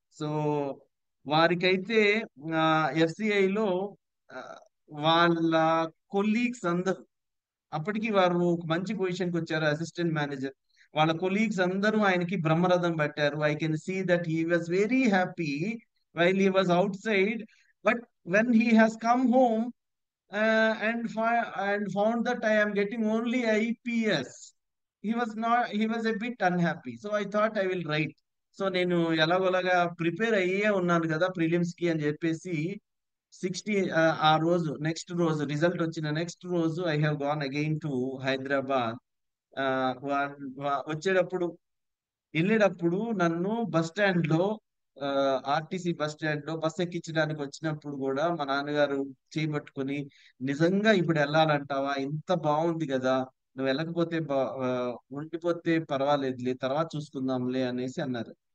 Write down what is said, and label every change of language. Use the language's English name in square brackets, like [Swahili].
[Telugu] So వారికైతే ఎఫ్సిఐలో వాళ్ళ colleagues అందరూ, అప్పటికి వారు ఒక మంచి పొజిషన్ కి వచ్చారు, అసిస్టెంట్ మేనేజర్. వాళ్ళ కొలీగ్స్ అందరూ ఆయనకి బ్రహ్మరథం పట్టారు. [English] I can see that he was very happy while he was out side. But when he has come home and found that I am getting only IPS, he was a bit unhappy. So I thought I will write. [Telugu] So నేను ఎలాగోలాగా prepare అయ్యే ఉన్నాను కదా prelims కి అని చెప్పేసి 60 ఆ రోజు నెక్స్ట్ రోజు రిజల్ట్ వచ్చిన నెక్స్ట్ రోజు [English] I have gone again to Hyderabad. [Telugu] ఆ, వచ్చేటప్పుడు వెళ్ళేటప్పుడు నన్ను బస్ స్టాండ్ లో, ఆర్టీసీ బస్ స్టాండ్ లో బస్ ఎక్కించడానికి వచ్చినప్పుడు కూడా మా నాన్నగారు చేయబట్టుకొని నిజంగా ఇప్పుడు వెళ్ళాలంటావా, ఇంత బాగుంది కదా, నువ్వు వెళ్ళకపోతే ఉండిపోతే పర్వాలేదులే, తర్వాత చూసుకుందాంలే అనేసి అన్నారు.